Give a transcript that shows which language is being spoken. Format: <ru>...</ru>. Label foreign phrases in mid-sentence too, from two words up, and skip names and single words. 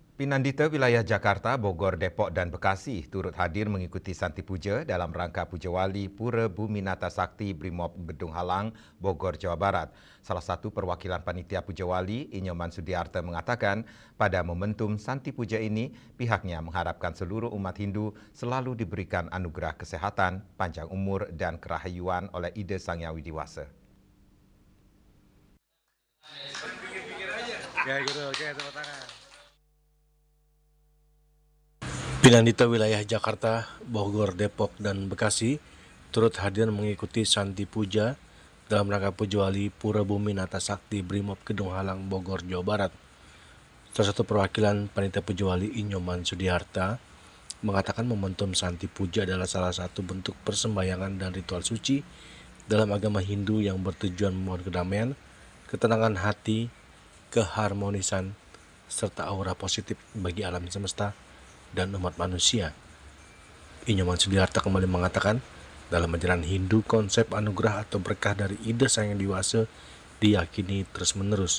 <id>Pinandita wilayah Jakarta, Bogor, Depok, dan Bekasi turut hadir mengikuti Santi Puja dalam rangka Puja Wali Pura Buminata Sakti Brimob Gedung Halang, Bogor, Jawa Barat. Salah satu perwakilan panitia Puja Wali, Inyoman Sudiarta, mengatakan pada momentum Santi Puja ini pihaknya mengharapkan seluruh umat Hindu selalu diberikan anugerah kesehatan, panjang umur, dan kerahayuan oleh Ida Sang Hyang Widi Wasa. Ya gitu, oke, tepuk tangan. Pinandita wilayah Jakarta, Bogor, Depok, dan Bekasi turut hadir mengikuti Santi Puja dalam rangka Puja Wali Pura Buminata Sakti Brimob Gedung Halang, Bogor, Jawa Barat. Salah satu perwakilan panitia Puja Wali, Inyoman Sudiarta, mengatakan momentum Santi Puja adalah salah satu bentuk persembahyangan dan ritual suci dalam agama Hindu yang bertujuan memohon kedamaian, ketenangan hati, keharmonisan, serta aura positif bagi alam semesta dan umat manusia. Inyoman Sudiarta kembali mengatakan, dalam ajaran Hindu, konsep anugerah atau berkah dari Ida Sang Hyang Widi Wasa diyakini terus-menerus.</id>